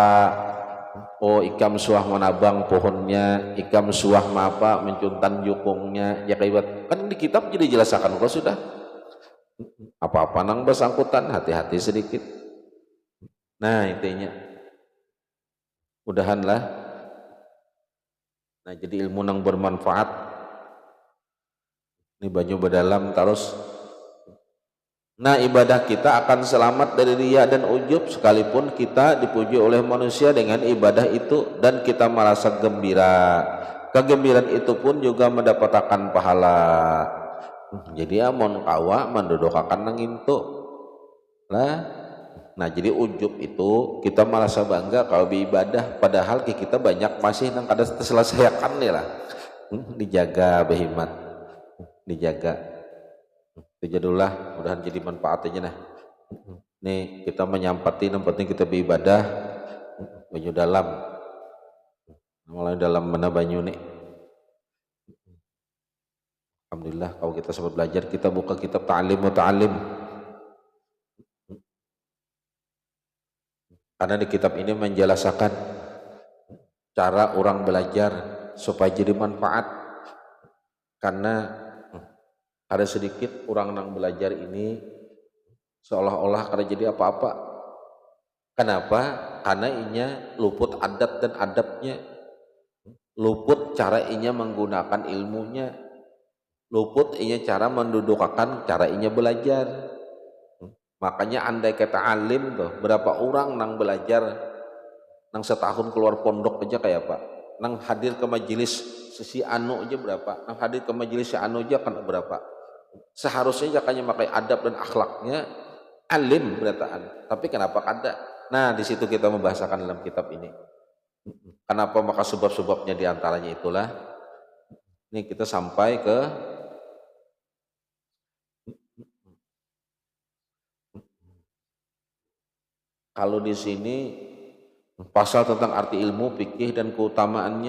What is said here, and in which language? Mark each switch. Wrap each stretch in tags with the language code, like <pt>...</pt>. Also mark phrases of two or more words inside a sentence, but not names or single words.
<bjn>Oh ikam suah menabang pohonnya, ikam suah apa mencuntan jukungnya, ya kayak kan di kitab jadi jelasakan kalau sudah. Apa-apa nang bersangkutan hati-hati sedikit. Nah intinya mudahanlah. Nah jadi ilmu nang bermanfaat ini banyak berdalam terus.</bjn> <id>Nah ibadah kita akan selamat dari riya dan ujub sekalipun kita dipuji oleh manusia dengan ibadah itu dan kita merasa gembira. Kegembiraan itu pun juga mendapatkan pahala.</id> <bjn>Jadi amon kawa mendodokakan nang itu lah. Nah jadi ujub itu kita merasa bangga kalau beribadah padahal kita banyak masih nang kada terselesaikan nih lah. Dijaga behimat, dijaga. Jadilah mudahan jadi manfaat aja nah. Nih kita menyampati yang penting kita beribadah banyu dalam. Mulai dalam mana banyu nih.</bjn> <id>Alhamdulillah kalau kita sempat belajar kita buka kitab ta'lim wa ta'alim. Karena di kitab ini menjelaskan cara orang belajar supaya jadi manfaat.</id> <bjn>Karena ada sedikit orang yang belajar ini seolah-olah kada jadi apa-apa.</bjn> <id>Kenapa?</id> <bjn>Karena inya luput adat dan adabnya, luput cara inya menggunakan ilmunya, luput inya cara mendudukakan cara inya belajar. Makanya andai kata alim tuh, berapa orang nang belajar, nang setahun keluar pondok aja kayak apa, nang hadir ke majelis si anu aja berapa, nang hadir ke majelis si anu aja kan berapa. Seharusnya jakanya pakai adab dan akhlaknya alim berataan, tapi kenapa kada?</bjn> <id>Nah di situ kita membahasakan dalam kitab ini. Kenapa? Maka sebab-sebabnya diantaranya itulah. Ini kita sampai ke kalau di sini pasal tentang arti ilmu, fikih dan keutamaannya.</id>